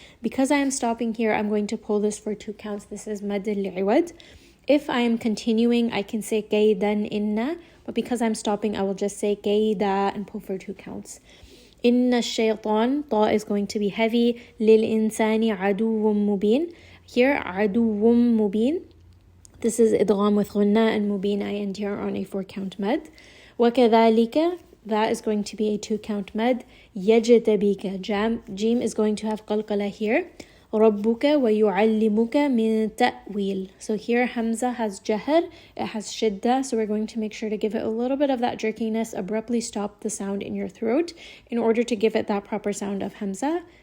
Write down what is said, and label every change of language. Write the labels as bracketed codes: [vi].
[en] Because I am stopping here, I'm going to pull this for 2 counts. This is mad al-iwad. If I am continuing, I can say [ar] كيدا إن, [en] but because I'm stopping, I will just say [ar] كيدا [en] and pull for 2 counts. [ar] إن الشيطان, [en] Ta is going to be heavy. [ar] للإنسان عدو مبين. [en] Here, [ar] عدو مبين. [en] This is idgham with غنة and mubin. I end here on a 4-count mad. [ar] وكذلك, [en] that is going to be a 2-count mad. [ar] يجتبيك, [en] Jim is going to have qalqala here. [ar] ربك ويعلمك من تأويل. [en] So here Hamza has jahr, it has shidda, so we're going to make sure to give it a little bit of that jerkiness, abruptly stop the sound in your throat in order to give it that proper sound of Hamza.